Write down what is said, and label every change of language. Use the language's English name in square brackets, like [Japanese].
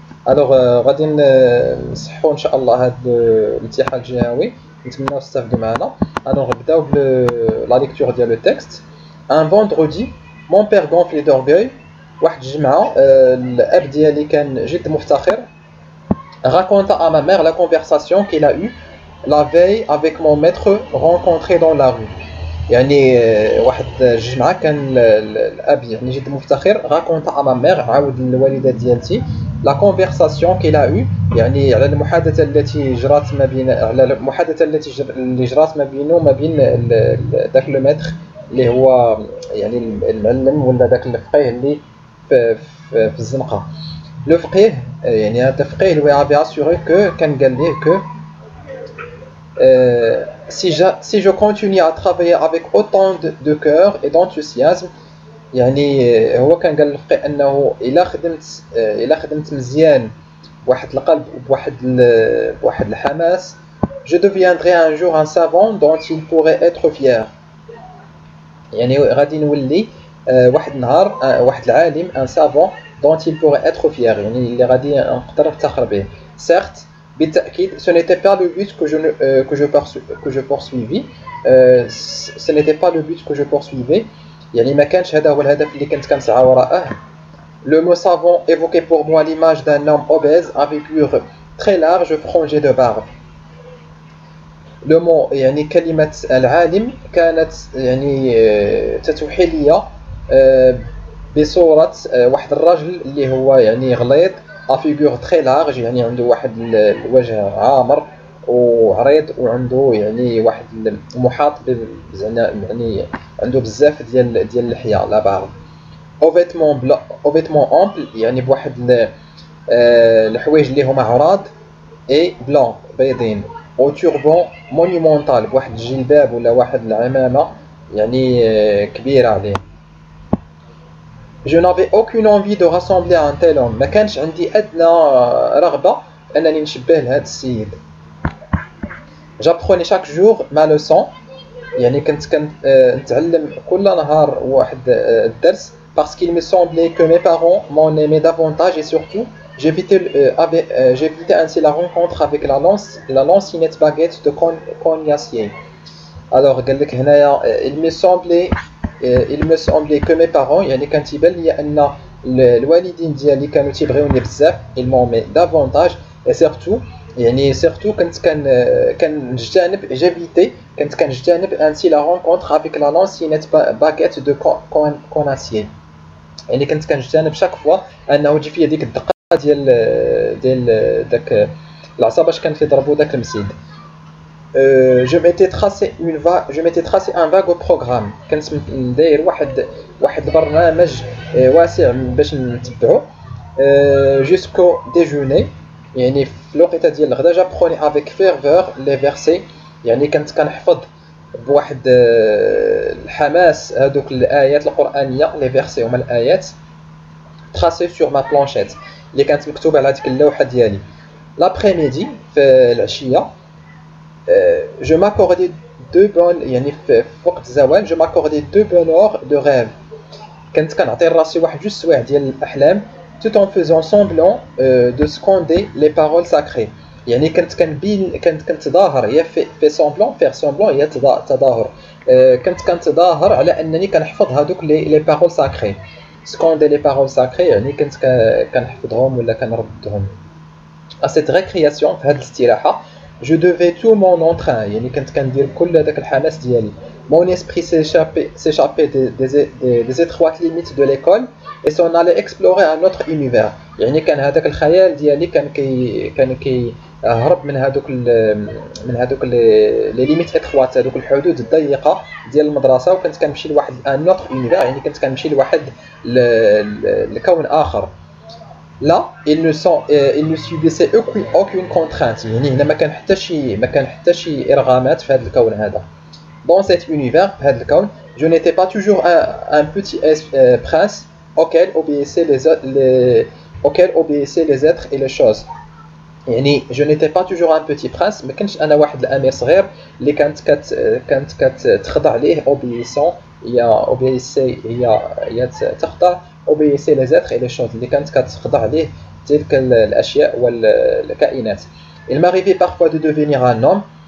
[Arabic] Alors غادي نصحوا إن شاء الله هذا الامتحان الجهوي، نتمنوا تستافدوا معنا. Alors نبداو لا ليكتور ديال لو تكست. [French] Un vendredi, mon père gonflé d'orgueil. [Arabic] واحد الجمعة الأب ديالي كان جد مفتخر. [French] Raconta à ma mère la conversation qu'il a eue la veille avec mon maître rencontré dans la rue. [Arabic] يعني واحد الجمعة كان الأب يعني جد مفتخر [French] raconta à ma mère [Arabic] عاود الوالدة ديالتي [French] la conversation qu'il a eue [Arabic] يعني على المحادثة التي جرت ما بين على المحادثة اللي جرت ما بينه وما بين داك لو ماتر اللي هو يعني المعلم ولا داك الفقيه اللي في الزنقة. [French] Le فقيه [Arabic] يعني هذا الفقيه [French] lui avait assuré que [Arabic] كان قال ليه [French] que si je continue à travailler avec autant de cœur et d'enthousiasme [Arabic] يعني هو كان قال للفقيه انه الا خدمت مزيان بواحد القلب بواحد الحماس [French] je deviendrai un jour un savant dont il pourrait être fier. [Arabic] يعني غادي نولي واحد النهار واحد العالم [French] un savant dont il pourrait être fier [Arabic] يعني اللي غادي نقدر نفتخر به. [French] Certes [Arabic] بالتأكيد [French] ce n'était pas le but que je poursuivis ce n'était pas le but que je poursuivais [Arabic] يعني ما كانش هذا هو الهدف اللي كنت كنسعى وراءه. [French] Le mot savant évoquait pour moi l'image d'un homme obèse avec figure très large frangée de barbe. [Arabic] Le mot يعني كلمة العالم كانت يعني تتوحي لي بصورة واحد الرجل اللي هو يعني غليظ افيغور تري لارج يعني عنده واحد الوجه عامر وعريض وعنده يعني واحد محاط زعما يعني عنده بزاف ديال اللحيه لا بارد. او فيتمون امبل يعني بواحد الحوايج اللي هما عراض اي بلون بيضين. او توربون مونيمونتال بواحد الجلباب ولا واحد العمامه يعني كبيره عليه. [French] Je n'avais aucune envie de rassembler un tel homme. [Arabic] ما كانش عندي أدنى رغبة أنني نشبه لهذا السيد. [French] J'apprenais chaque jour ma leçon. [Arabic] يعني كنت نتعلم كل نهار واحد الدرس [French] parce qu'il me semblait que mes parents m'en aimaient davantage et surtout j'évitais ainsi la rencontre avec la lancinette baguette de Cognacier. [Arabic] Alors قال لك هنايا [French] il me semblait que mes parents [Arabic] يعني كان تيبان لي ان الوالدين ديالي كانوا تيبغيوني بزاف [French] ils m'aimaient davantage et surtout [Arabic] يعني surtout كنجتنب [French] ainsi la rencontre avec la lancinette baguette de Conacier [Arabic] يعني كنت كنجتنب [French] chaque fois [Arabic] انه تجي فيا ديك الدقه ديال داك العصا باش كان كيضربوا داك المسيد. [French] Je m'étais tracé un vague programme. [Arabic] كنت داير واحد البرنامج واسع باش نتبعه [French] jusqu'au déjeuner [Arabic] يعني في الوقيته ديال الغدا. [French] j'apprenais avec ferveur les versets [Arabic] يعني كنت كنحفظ بواحد الحماس هذوك الايات القرانيه. les versets هما الايات [French] tracées sur ma planchette [Arabic] اللي كانت مكتوبه على ديك اللوحه ديالي. [French] l'après-midi [Arabic] في العشيه [French] je m'accordais deux bonnes [Arabic] يعني في وقت الزوال [French] je m'accordais deux bonnes heures de rêve. [Arabic] كنت كنعطي راسي واحد جوج سوايع ديال الاحلام [French] tout en faisant semblant de scander les paroles sacrées [Arabic] يعني كنت تظاهر هي في semblant faire semblant هي تظاهر كنت كنتظاهر على انني كنحفظ هذوك [French] les paroles sacrées. scander les paroles sacrées [Arabic] يعني كنت كنحفظهم ولا كنردهم. [French] à cette récréation [Arabic] في هذه الاستراحه [French] je devais tout mon entrain [Arabic] يعني كنت كندير كل هذاك الحماس ديالي. [French] mon esprit s'échappait des étroites limites de l'école et s'en allait explorer un autre univers [Arabic] يعني كان هذاك الخيال ديالي كان هرب من هذوك لي ليميت اتروات هذوك الحدود الضيقه ديال المدرسه وكنت كنمشي لواحد ان اوتر univers يعني كنت كنمشي لواحد لكون اخر. [French] Là, il ne subissait aucune contrainte. [Arabic] يعني هنا ما كان حتى شي إرغامات في هذا الكون هذا. [French] Dans cet univers, [Arabic] في هذا الكون, [French] je n'étais pas toujours un petit prince auquel obéissaient les êtres et les choses. [Arabic] يعني جو نيتي با توجور ان بوتي برانس، ما كنتش انا واحد الامير صغير اللي كانت كتخضع ليه اوبيسون، هي اوبيسي هي تخضع اوبيسي لي زيتر اي لي شوز اللي كانت كتخضع ليه تلك الاشياء والكائنات. [French] il m'arrivait parfois de devenir un homme.